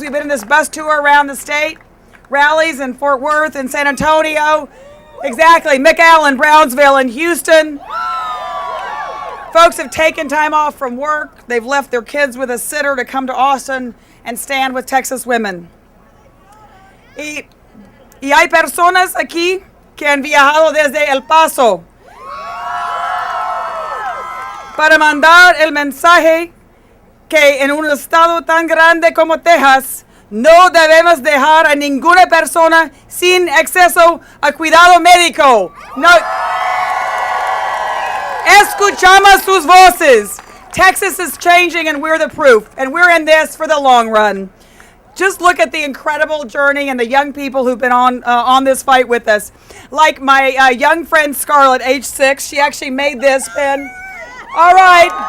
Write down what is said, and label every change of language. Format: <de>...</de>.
<en>We've been in this bus tour around the state, rallies in Fort Worth and San Antonio. Exactly, McAllen, Brownsville, and Houston. Folks have taken time off from work. They've left their kids with a sitter to come to Austin and stand with Texas women.</en> <es>Y hay personas aquí que han viajado desde El Paso para mandar el mensaje que en un estado tan grande como Texas no debemos dejar a ninguna persona sin acceso a cuidado médico. No. Escuchamos sus voces.</es> <en>Texas is changing and we're the proof. And we're in this for the long run. Just look at the incredible journey and the young people who've been on this fight with us. Like my young friend Scarlett, age 6. She actually made this pin. All right.</en>